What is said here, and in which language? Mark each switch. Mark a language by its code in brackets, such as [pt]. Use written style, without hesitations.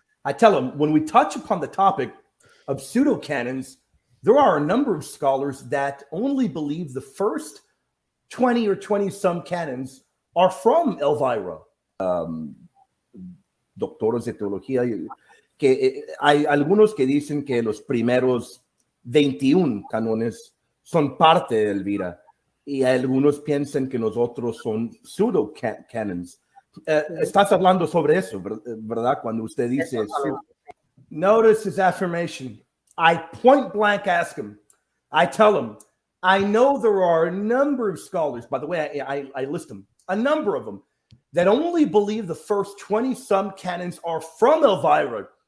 [en] I tell them, when we touch upon the topic of pseudo canons, there are a number of scholars that only believe the first 20 or 20 some canons are from Elvira. [es] Doctores de teología, que hay algunos que dicen que los primeros 21 canones son parte de Elvira y algunos piensan que los otros son pseudo canons. Estás hablando sobre eso, ¿verdad? Cuando usted dice [en] notice his affirmation. I point blank ask him. I tell him, I know there are a number of scholars, by the way, I list them, a number of them, that only believe the first 20 some canons are from Elvira.